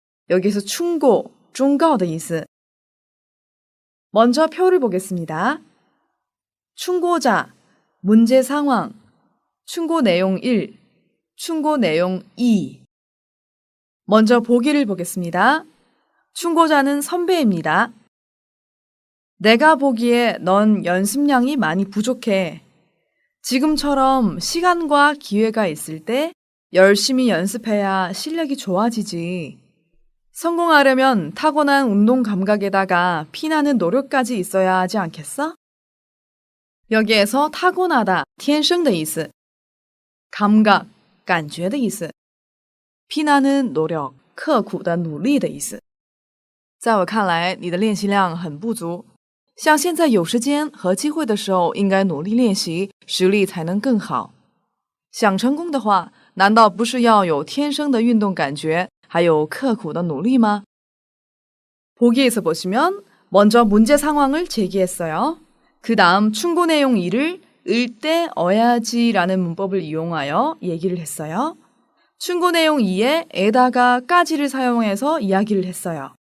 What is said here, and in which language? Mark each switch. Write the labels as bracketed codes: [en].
[ko] 여기서 충고, [zh] 忠告的意思. [ko] 먼저 표를 보겠습니다. 충고자, 문제 상황, 충고 내용 1, 충고 내용 2. 먼저 보기를 보겠습니다. 충고자는 선배입니다. 내가 보기에 넌 연습량이 많이 부족해. 지금처럼 시간과 기회가 있을 때 열심히 연습해야 실력이 좋아지지. 성공하려면 타고난 운동 감각에다가 피나는 노력까지 있어야 하지 않겠어? 여기에서 타고나다, [zh] 天生的意思. [ko] 감각, [zh] 感觉的意思. [ko] 피나는 노력, [zh] 刻苦的努力的意思.在我看来，你的练习量很不足。像现在有时间和机会的时候，应该努力练习，实力才能更好。想成功的话，难道不是要有天生的运动感觉，还有刻苦的努力吗？ [ko] 보기에서 보시면 먼저 문제 상황을 제기했어요. 그 다음 충고 내용 2를 을때 어야지라는 문법을 이용하여 얘기를 했어요. 충고 내용 2에 에다가 까지를 사용해서 이야기를 했어요.